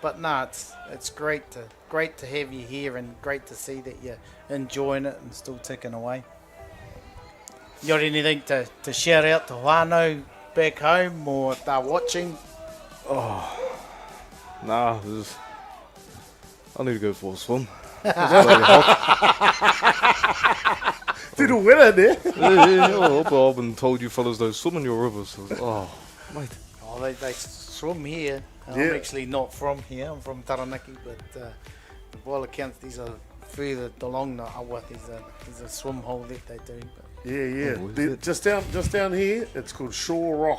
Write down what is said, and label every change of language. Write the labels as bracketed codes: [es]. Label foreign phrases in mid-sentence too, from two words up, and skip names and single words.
[en] But no, it's great to have you here and great to see that you're enjoying it and still ticking away. You got anything to shout out to whānau back home or they're watching? Nah, I need to go for a swim. It's bloody hot. [mi] Tino wera ne? [en] I've been told you fellas don't swim in your rivers. Mate. Oh, they swim here. I'm actually not from here. I'm from Taranaki, but by all accounts, these are further along the awa. There's a swim hole that they do. But Just down here, it's called Shore Rock.